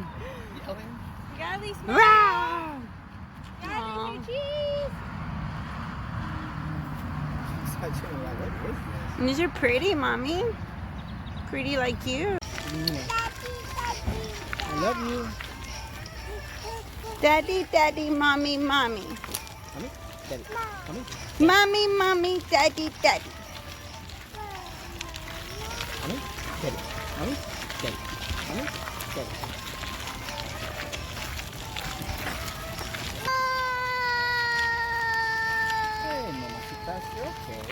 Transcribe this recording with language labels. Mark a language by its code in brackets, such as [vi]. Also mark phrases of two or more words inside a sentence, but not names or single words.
[en] Yelling? Gally, smile. Rawr. Gally, say cheese. What is this? These are pretty, mommy. Pretty like you. I love you. Daddy, daddy, mommy, mommy. Mommy? Daddy. Mommy? Mommy, mommy, daddy, daddy. Mommy? Daddy. Mommy? Daddy. Mommy? Daddy. Hey, mamacita, you okay?